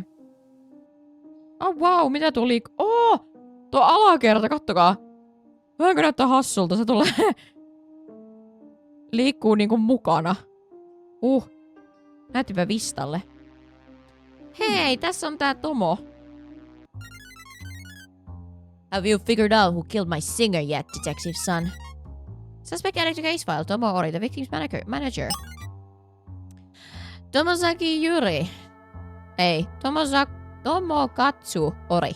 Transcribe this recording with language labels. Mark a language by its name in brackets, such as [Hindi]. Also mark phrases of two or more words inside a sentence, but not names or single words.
[English] Oh wow, [Finnish] mitä tuli? Tuo alakerta, kattokaa. Vähänkö näyttää hassulta, se tulee. Liikkuu niinku mukana. Näyttipä Vistalle. Hei, tässä on tää Tomo. [English] Have you figured out who killed my singer yet, detective son? Suspect added to case file. Tomo Ori, the victim's manager. Tomosaki Yuri. Tomokatsu Ori.